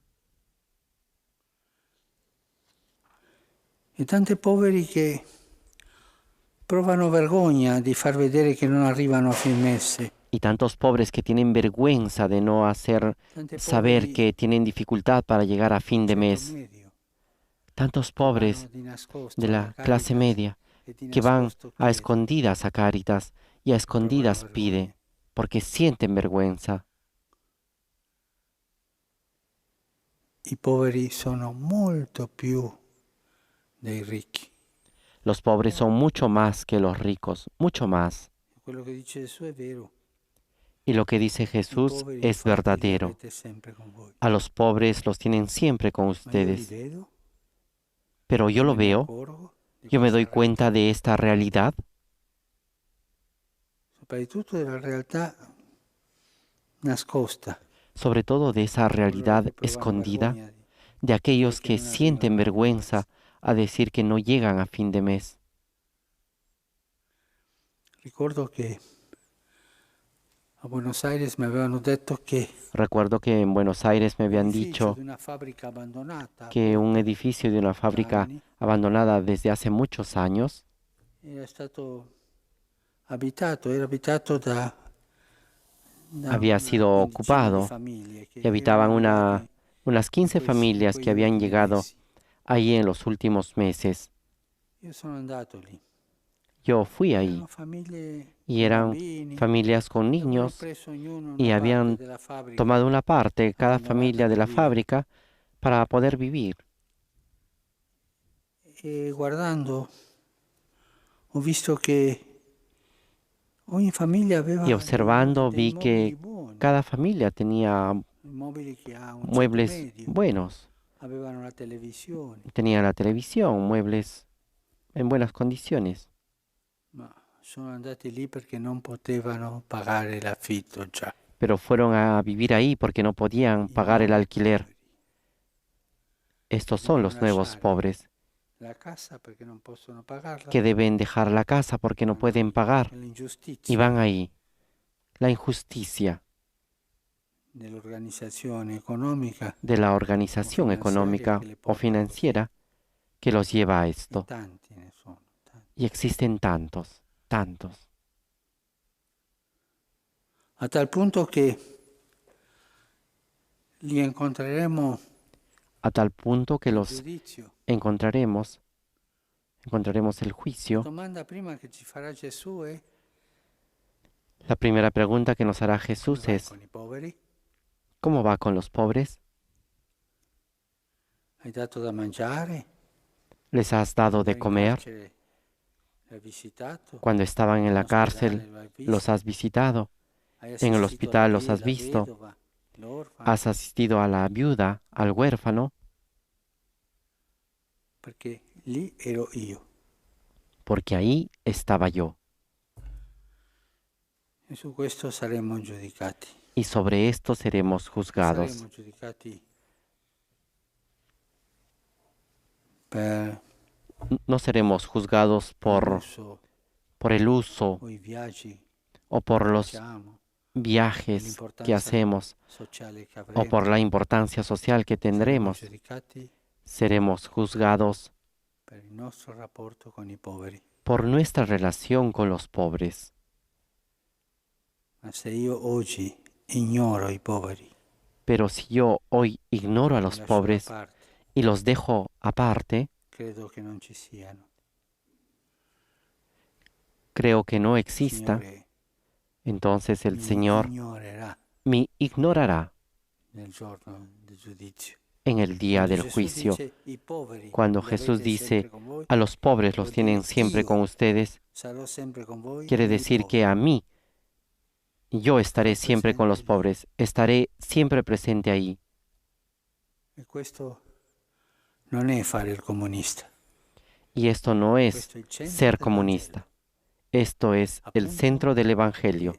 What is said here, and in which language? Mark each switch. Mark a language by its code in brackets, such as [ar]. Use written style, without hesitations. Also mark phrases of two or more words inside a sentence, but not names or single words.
[it] E tanti poveri che provano vergogna di far vedere che non arrivano a fin mese. [es] Y tantos pobres que tienen vergüenza de no hacer [it] Tanti [es] saber [it] poveri [es] que tienen dificultad para llegar a fin de [it] ceto [es] mes. [it] medio [es] Tantos [it] che vanno [es] pobres [it] di nascosto [es] de [it] alla [es] la clase [it] Caritas [es] media [it] e di [es] que van [it] nascosto [es] a [it] chiedono [es] escondidas a Cáritas y a [it] e provano [es] escondidas pide [it] vergogna. [es] porque sienten vergüenza. [it] I poveri sono molto più dei ricchi. [es] Los pobres son mucho más que los ricos, mucho más. [it] Quello che dice Gesù è vero. [es] Y lo que dice [it] I [es] Jesús [it] poveri [es] es [it] infatti li [es] verdadero. [it] avete sempre con voi. [es] A los pobres los tienen siempre con [it] Ma io li [es] ustedes. [it] vedo, [es] Pero yo [it] io [es] lo [it] me ne [es] veo, [it] accorgo di [es] yo me [it] questa [es] doy cuenta [it] realtà. [es] de esta realidad, [it] Soprattutto della realtà nascosta. [es] sobre todo de esa [it] Coloro [es] realidad [it] che provano [es] escondida [it] vergogna di [es] de [it] dire [es] aquellos [it] che [es] que [it] non [es] sienten [it] arrivano a fin [es] vergüenza [it] mese. [es] a decir que no llegan a fin de mes. [it] Ricordo che a Buenos Aires mi avevano detto che [es] Recuerdo que en Buenos Aires me [it] un [es] habían [it] edificio [es] dicho [it] di una fabbrica abbandonata [es] que un edificio de una fábrica [it] anni [es] abandonada desde hace muchos años [it] era stato abitato, era abitato da [es] había [it] una [es] sido [it] quindicina di [es] ocupado [it] famiglie che [es] y habitaban [it] erano arrivate [es] unas 15 [it] in [es] familias que [it] quegli [es] habían [it] ultimi [es] llegado [it] mesi. [es] ahí en los últimos meses. [it] Io sono andato lì. [es] Yo fui ahí [it] Erano famiglie [es] y [it] con [es] eran [it] bambini [es] familias con [it] che avevano [es] niños [it] preso ognuno [es] y [it] una parte [es] habían [it] della fabbrica [es] tomado una parte, cada [it] abbandonata [es] familia de [it] per [es] la [it] vivere. [es] fábrica, para poder vivir. [it] E guardando ho visto che ogni famiglia aveva [es] Y observando [it] dei [es] vi [it] mobili [es] que [it] buoni, [es] cada familia tenía [it] mobili che ha un ceto [es] muebles [it] medio, [es] buenos. [it] avevano la televisione, [es] Tenía la televisión, muebles en buenas condiciones. [it] ma sono andati lì perché non potevano pagare l'affitto già. [es] Pero fueron a vivir ahí porque no podían [it] I [es] pagar el [it] nuovi [es] alquiler. [it] poveri [es] Estos son [it] devono [es] los nuevos [it] lasciare [es] pobres [it] la casa perché non possono pagarla [es] que deben dejar la casa porque no [it] vanno [es] pueden [it] lì. [es] pagar [it] È [es] y [it] l'ingiustizia [es] van ahí. La injusticia [it] dell'organizzazione economica [es] de la organización [it] finanziaria [es] económica [it] che le [es] o [it] porta così. [es] financiera que los lleva a [it] E [es] esto. [it] tanti ne sono, tanti. [es] Y existen tantos, tantos, [it] A tal punto che li incontreremo [es] a tal punto que [it] al [es] los [it] giudizio. [es] encontraremos el [it] La [es] juicio. [it] domanda prima che ci farà Gesù è: [es] La primera pregunta que nos hará [it] come [es] Jesús [it] vai [es] es, [it] con i poveri? [es] ¿cómo va con los pobres? [it] Hai dato da mangiare? [es] ¿Les has dado de [it] Quando eri in [es] comer? [it] carcere l'hai visitato? [es] Cuando estaban en [it] In [es] la [it] ospedale [es] cárcel, [it] lo hai [es] los [it] visto? [es] has visitado. [it] Hai [es] En el [it] assistito [es] hospital los has [it] la [es] visto. [it] vedova, l'orfano? [es] Has asistido a la viuda, al huérfano, [it] Perché lì ero io. [es] porque ahí estaba yo. [it] E su questo saremo giudicati. [es] Y sobre esto seremos juzgados. [it] Saremo giudicati per [es] No seremos juzgados [it] l'uso [es] por el uso [it] o i viaggi [es] o por [it] che [es] los [it] facciamo, [es] viajes que [it] l'importanza [es] hacemos [it] sociale che [es] o [it] avremo. [es] por la importancia social que [it] Saremo [es] tendremos. [it] giudicati [es] Seremos juzgados [it] per il nostro rapporto con i poveri. [es] por nuestra relación con los pobres. [it] Ma se io oggi ignoro i poveri, [es] Pero si yo hoy ignoro a [it] li [es] los [it] lascio da [es] pobres [it] parte, [es] y los dejo aparte, [it] credo che non ci siano. [es] creo que no [it] Il [es] exista, [it] Signore [es] entonces el [it] mi [es] Señor [it] ignorerà [es] me ignorará [it] nel giorno del giudizio. [es] en el día [it] Quando [es] del [it] Gesù [es] juicio. [it] dice, "I poveri [es] Cuando [it] li [es] Jesús [it] avete [es] dice, [it] sempre con voi", [es] a los pobres los [it] vuol [es] tienen [it] dire [es] siempre [it] io [es] con ustedes, [it] sarò sempre con voi [es] quiere [it] nei [es] decir [it] poveri. [es] que a mí, yo estaré [it] Sarò [es] siempre con los [it] presente lì. [es] pobres, estaré siempre presente ahí. [it] E questo non è fare il comunista. [es] Y esto no es ser comunista. Esto es el centro del Evangelio,